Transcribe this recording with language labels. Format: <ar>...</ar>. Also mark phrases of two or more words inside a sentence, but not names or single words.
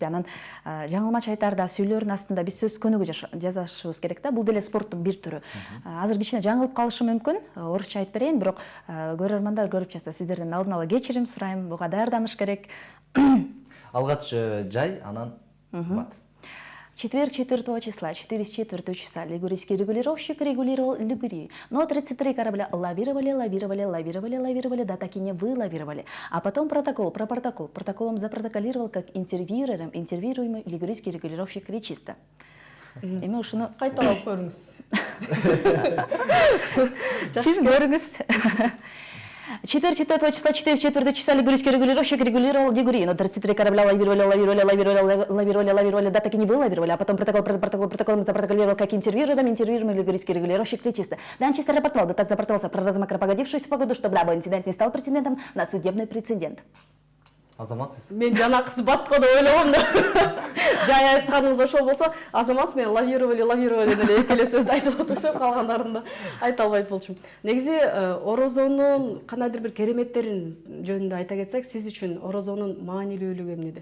<ky>Анан жаңылмач айтаарда сүйлөрдүн астында биз сөз көнүгүү жазышыбыз керек да. Бул деле спорттун бир түрү. Азыр кичине жаңылып калышы мүмкүн. Орусча айтып берейин, бирок көрөрмандар көрүп жатса, сиздерден алдын ала кечирим сурайм. Буга даярданыш керек. Алгач жай, анан бат.</ky> <ru>Четверг 4 числа, 4 часа, лигурийский регулировщик регулировал Лигурию. Но 33 корабля лавировали, да так и не вылавировали. А потом протоколом запротоколировал, как интервьюируемый лигурийский регулировщик Речиста.</ru> <ky>Эми ушуну кайталап көрүңүз. Көрүңүз.</ky> <ru>4 числа лигурийский регулировщик регулировал Лигурию, но 33 корабля лавировали, да так и не вылавировали, а потом протоколом запротоколировал, как интервьюируемый лигурийский регулировщик Речиста. Дан чисто рапортовал, да так запортовался про размокро погодившуюся погоду, чтобы дабы инцидент не стал прецедентом на судебный прецедент.</ru> <ky>Азаматсыз? Мен жана кыз батко деп ойлогом да. Жай айтканыңыз ошол болсо, азаматсыз, мен лавировали деле эки эле сөздү айтып отурушум, калгандарын да айта албайт болчумун. Негизи орозонун кандайдыр бир кереметтерин жөнүндө айта кетсек, сиз үчүн орозонун маанилүүлүгү эмнеде?</ky>